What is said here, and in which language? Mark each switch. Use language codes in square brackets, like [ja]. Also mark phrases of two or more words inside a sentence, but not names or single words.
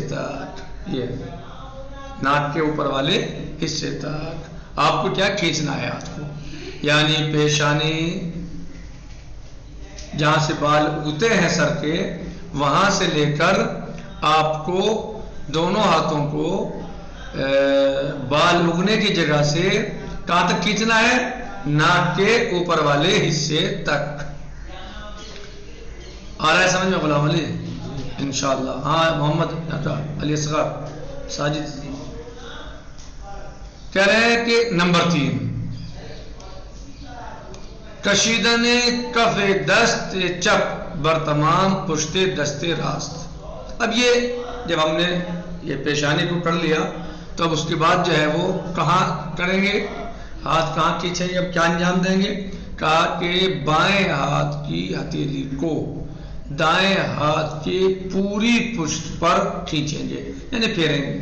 [ur] تک, یہ ناک کے اوپر والے حصے تک آپ کو کیا کھینچنا ہے ہاتھ کو, یعنی پیشانی جہاں سے بال اگتے ہیں سر کے, وہاں سے لے کر آپ کو دونوں ہاتھوں کو بال اگنے کی جگہ سے کہاں تک کھینچنا ہے, ناک کے اوپر والے حصے تک. آ رہا ہے سمجھ میں غلام علی انشاءاللہ؟ ہاں محمد علی اصغر ساجد کہہ رہے ہیں کہ نمبر 3, [fa] کشیدن کف دست چپ بر تمام پشت دست راست. [ur] اب یہ جب ہم نے یہ پیشانی کو کر لیا تو اب اس کے بعد جو ہے وہ کہاں کریں گے, ہاتھ کہاں کھینچیں گے, اب کیا انجام دیں گے, کہا کہ بائیں ہاتھ کی ہتھیلی کو دائیں ہاتھ کی پوری پشت پر کھینچیں گے, یعنی پھیریں گے.